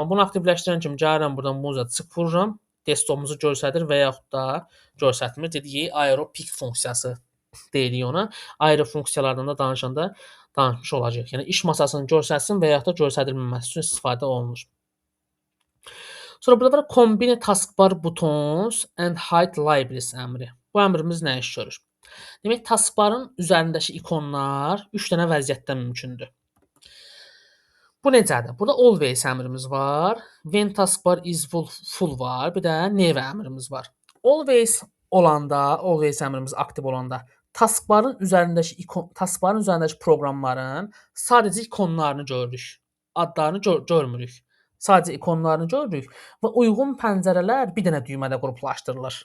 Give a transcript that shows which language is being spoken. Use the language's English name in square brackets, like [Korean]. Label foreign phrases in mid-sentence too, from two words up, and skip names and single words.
[Azerbaijani] Amma bunu aktivləşdirən kimi gəlirəm buradan muza çıx vururam. Desktopumuzu göstərir və yaxud da göstərmir. Dedik [English] aero pick [Azerbaijani] funksiyası deyirik ona. Ayrı funksiyalardan da danışanda danışmış olacağıq. Yəni iş masasını göstərsin və yaxud da göstərilməməsi üçün istifadə olunur. Sonra burada var [English] combine taskbar buttons and hide libraries [Azerbaijani] əmri. Bu əmrimiz nə iş görür? Demək taskbarın üzərindəki ikonlar 3 dənə vəziyyətdə mümkündür. Bu necədir? Burada always əmrimiz var. [English] When taskbar is full var. [Azerbaijani] Bir də never əmrimiz var. Always olanda, always əmrimiz aktiv olanda taskbarın üzərindəki proqramların sadəcə ikonlarını görürük. Adlarını görmürük. Sadəcə ikonlarını görürük və uyğun pəncərələr bir dənə düymədə qruplaşdırılır.